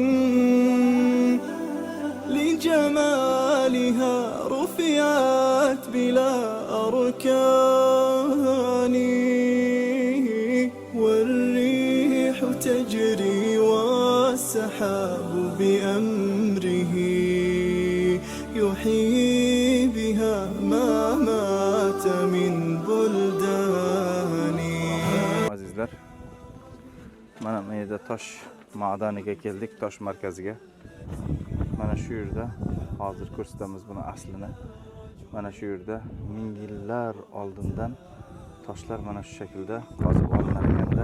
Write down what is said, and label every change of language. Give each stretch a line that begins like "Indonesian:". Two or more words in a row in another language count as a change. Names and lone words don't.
Arabic: لجمالها رفعت بلا أركان والريح تجري والسحاب بأمره يحيي بها ما مات من بلدان
Uzbek: Azizlar, mana bu yerda tosh ma'daniga keldik, tosh markaziga. Mana shu yerda hozir ko'rsatamiz buni aslini. Mana shu yerda ming yillar oldindan toshlar mana shu shaklda qozib olinar ekanda.